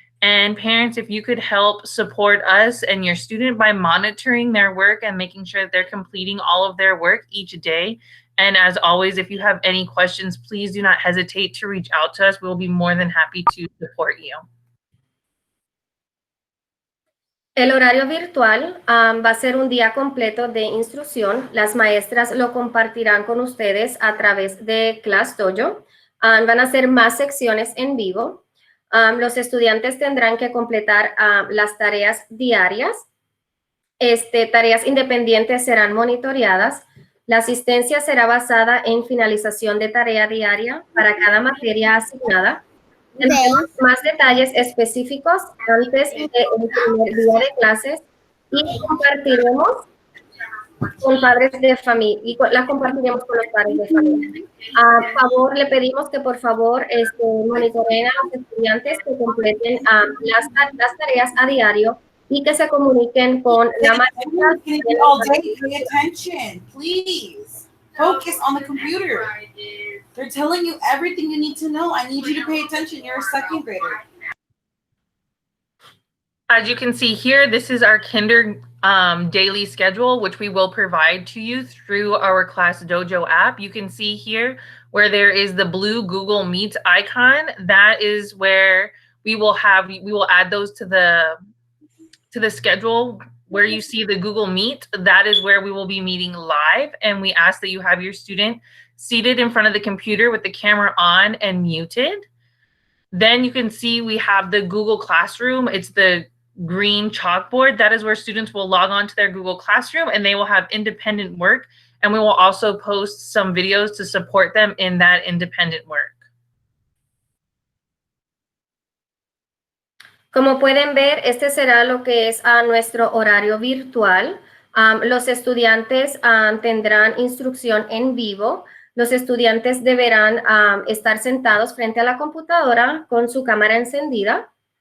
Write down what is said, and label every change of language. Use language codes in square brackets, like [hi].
[en] And parents, if you could help support us and your student by monitoring their work and making sure that they're completing all of their work each day. And as always, if you have any questions, please do not hesitate to reach out to us. We'll be more than happy to support you. [es] El horario virtual va a ser un día completo de instrucción. Las maestras lo compartirán con ustedes a través de Class Dojo. Van a ser más secciones en vivo. Los estudiantes tendrán que completar las tareas diarias. Tareas independientes serán monitoreadas. La asistencia será basada en finalización de tarea diaria para cada materia asignada. Tendremos más detalles específicos antes del primer día de clases y compartiremos con padres de familia y las compartiremos con los padres de familia. A favor, le pedimos que por favor monitoreen a los estudiantes que completen las tareas a diario y que se comuniquen con la maestra. [en] All day, pay attention, please. Focus on the computer. They're telling you everything you need to know. I need you to pay attention. You're a second grader. As you can see here, this is our kinder daily schedule, which we will provide to you through our Class Dojo app. You can see here where there is the blue Google Meet icon. That is where we will add those to the schedule. Where you see the Google Meet, that is where we will be meeting live, and we ask that you have your student seated in front of the computer with the camera on and muted. Then you can see we have the Google Classroom. It's the green chalkboard. That is where students will log on to their Google Classroom and they will have independent work. And we will also post some videos to support them in that independent work. [es] Como pueden ver, este será lo que es nuestro horario virtual. Los estudiantes tendrán instrucción en vivo. Los estudiantes deberán estar sentados frente a la computadora con su cámara encendida.